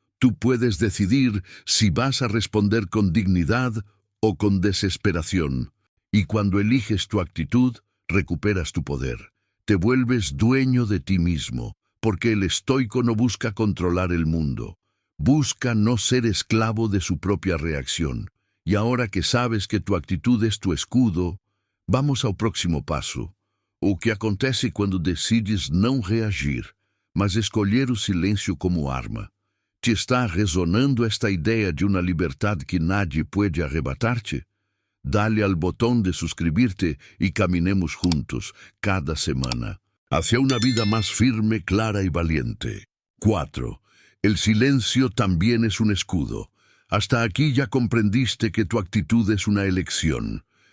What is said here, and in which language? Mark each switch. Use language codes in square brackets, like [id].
[es] Tú puedes decidir si vas a responder con dignidad o con desesperación. Y cuando eliges tu actitud, recuperas tu poder. Te vuelves dueño de ti mismo, porque el estoico no busca controlar el mundo. Busca no ser esclavo de su propia reacción. [pt] E agora que sabes que tu atitude é tu escudo, vamos ao próximo passo. O que acontece quando decides não reagir, mas escolher o silêncio como arma? [es] Te está resonando [pt] esta ideia de uma liberdade que [es] nadie [pt] pode arrebatar-te? [es] Dale al botón de suscribirte y caminemos juntos, cada semana, hacia una vida más firme, clara y valiente. 4. El silencio también es un escudo. Hasta aquí ya comprendiste que tu actitud es una elección.